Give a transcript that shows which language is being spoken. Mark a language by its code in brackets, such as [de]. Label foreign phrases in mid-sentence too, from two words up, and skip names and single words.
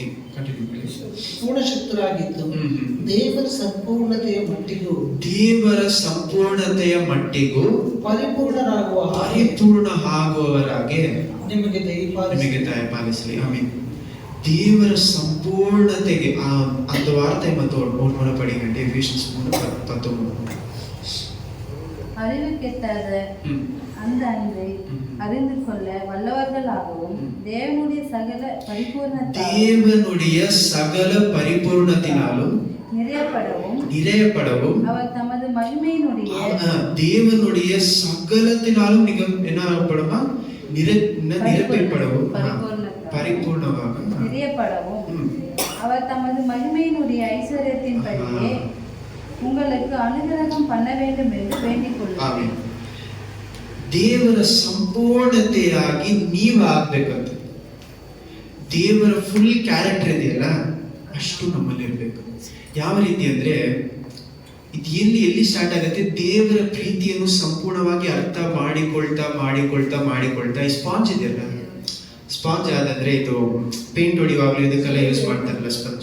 [kn] ಪೂರ್ಣ ಶಕ್ತರಾಗಿದ್ದು ದೇವರ ಸಂಪೂರ್ಣತೆಯ ಮಟ್ಟಿಗೂ ಪರಿಪೂರ್ಣ ಆಗುವವರಾಗೆ ನಿಮಗೆ ದಯಪಾಲಿಸಲಿ. ಆಮೇಲೆ ದೇವರ ಸಂಪೂರ್ಣತೆಗೆ [ta] அந்த வார்த்தை மட்டும் ஒரு முறை படிங்க. எஃபேசியன்ஸ் 3:19. அறிவுக்கெட்டாத அந்த அன்பை அறிந்து கொள்ள வல்லவர்களாகவும் தேவனுடைய சகல பரிபூர்ணத்தினாலும் நிறையப்படவும் அவர் தமது மகிமையினுடைய தேவனுடைய சகலத்தினாலும் நீங்க என்ன ஆகப்படுமா? நிரப்பப்படவும் பரிபூர்ணமாக நிறையப்படவும் அவர் தமது மகிமையினுடைய ஐஸ்வர்யத்தின்படியே உங்களுக்கு ಅನುಗ್ರಹಂ பண்ண வேண்டும் [kn] ಎಂದು ಬೇಡಿಕೊಳ್ಳುತ್ತೇನೆ. ದೇವರ ಸಂಪೂರ್ಣತೆಯಾಗಿ ನೀವು ಆಗ್ಬೇಕಂತ. ದೇವರ [en] full character [kn] ಇದೆಯಲ್ಲ ಅಷ್ಟು ನಮ್ಮಲ್ಲಿ ಇರ್ಬೇಕು. ಯಾವ ರೀತಿ ಅಂದ್ರೆ ಇದು ಎಲ್ಲಿ ಸ್ಟಾರ್ಟ್ ಆಗುತ್ತೆ? ದೇವರ ಪ್ರೀತಿಯನ್ನು ಸಂಪೂರ್ಣವಾಗಿ ಅರ್ಥ ಮಾಡಿಕೊಳ್ತಾ ಈ ಸ್ಪಾಂಜ್ ಇದೆಯಲ್ಲ, ಸ್ಪಾಂಜ್ ಯಾವ್ದಂದ್ರೆ ಇದು ಪೇಂಟ್ ಹೊಡಿಯುವಾಗ್ಲೂ ಇದಕ್ಕೆಲ್ಲ ಯೂಸ್ ಮಾಡ್ತಾರಲ್ಲ ಸ್ಪಂಜ್.